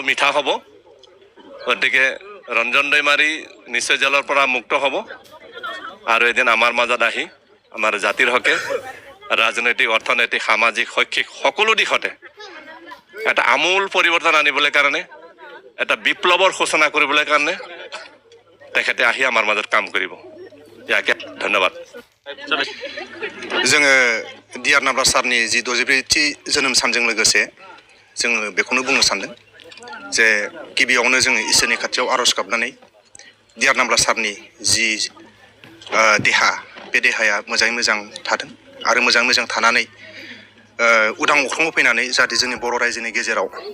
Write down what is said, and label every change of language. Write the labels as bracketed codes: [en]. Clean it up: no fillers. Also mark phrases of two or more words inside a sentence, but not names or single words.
[as] মিঠা হ'ব গতিকে ৰঞ্জন দৈমাৰী নিশ্চয় জেলৰ পৰা মুক্ত হ'ব আৰু এদিন আমাৰ মাজত আহি আমাৰ জাতিৰ হকে ৰাজনৈতিক অৰ্থনৈতিক সামাজিক শৈক্ষিক সকলো দিশতে এটা আমূল পৰিৱৰ্তন আনিবলৈ কাৰণে এটা বিপ্লৱৰ সূচনা কৰিবলৈ কাৰণে তেখেতে আহি আমাৰ মাজত কাম কৰিব ইয়াকে ধন্যবাদ [brx] जोङो डिआर नाब्ला सारनि जि 64थि जोनोम सानजों लोगोसे जोङो बेखौनो बुंनो सानदों जे गिबियावनो जोङो इसोरनि खाथियाव आरज गाबनानै डिआर नाब्ला सारनि जि देहा बे देहाया मोजाङै मोजां थादों आरो मोजाङै मोजां थानानै उदां अख्राङाव फैनानै जाहाथे जोंनि बर' रायजोनि गेजेराव